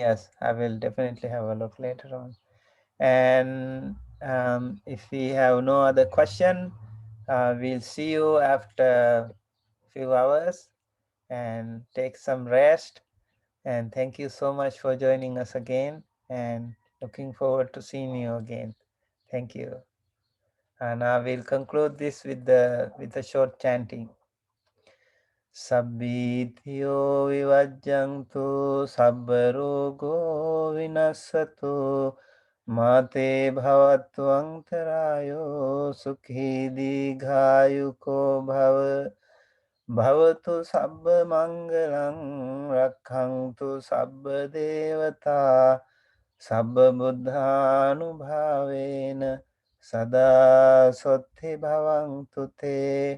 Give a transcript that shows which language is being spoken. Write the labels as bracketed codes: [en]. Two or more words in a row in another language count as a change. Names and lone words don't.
[en] Yes, I will definitely have a look later on. And if we have no other question, we'll see you after a few hours, and take some rest. And thank you so much for joining us again, and looking forward to seeing you again. Thank you. And I will conclude this with a short chanting. [pi] Sabbithiyo vivajjantu sabbarogo vinassato mate bhavattu antarayo sukhi digayuko bhava Bhavatu sabba mangalang rakkhantu sabba devata sabba buddhanubhavena sada sotti bhavantu te.